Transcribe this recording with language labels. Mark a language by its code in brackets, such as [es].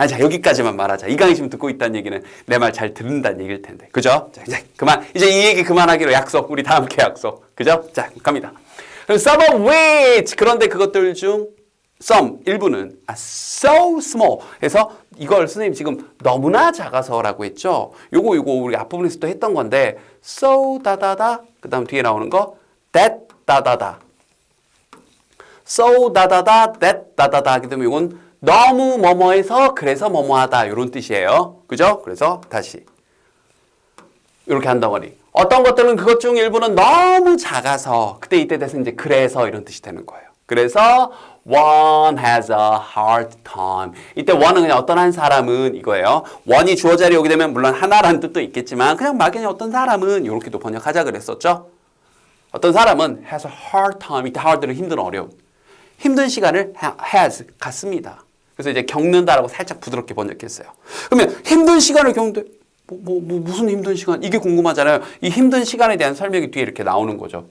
[ko] 자 여기까지만 말하자. 이 강의 지금 듣고 있다는 얘기는 내 말 잘 듣는다는 얘기일 텐데. 그죠? 자 이제 그만. 이제 이 얘기 그만하기로 약속. 우리 다 함께 약속. 그죠? 자 갑니다. 그럼 [en] some of which [ko] 그런데 그것들 중 some 일부는 [en] so small. [ko] 그래서 이걸 선생님 지금 너무나 작아서라고 했죠. 요거 우리 앞부분에서 또 했던 건데 so 다다다 그다음 뒤에 나오는 거 that 다다다. so 다다다 that 다다다 하게 되면 이건 너무 뭐뭐해서 그래서 뭐뭐하다 이런 뜻이에요. 그죠? 그래서 다시 이렇게 한 덩어리. 어떤 것들은 그것 중 일부는 너무 작아서 그때 이때 돼서 이제 그래서 이런 뜻이 되는 거예요. 그래서 [en] one has a hard time. [ko] 이때 one은 그냥 어떤 한 사람은 이거예요. one이 주어 자리에 오게 되면 물론 하나라는 뜻도 있겠지만 그냥 막연히 어떤 사람은 이렇게도 번역하자 그랬었죠. 어떤 사람은 [en] has a hard time. [ko] 이때 hard는 힘든 어려움. 힘든 시간을 has 갖습니다. 그래서 이제 겪는다라고 살짝 부드럽게 번역했어요. 그러면 힘든 시간을 겪는데 무슨 힘든 시간? 이게 궁금하잖아요. 이 힘든 시간에 대한 설명이 뒤에 이렇게 나오는 거죠.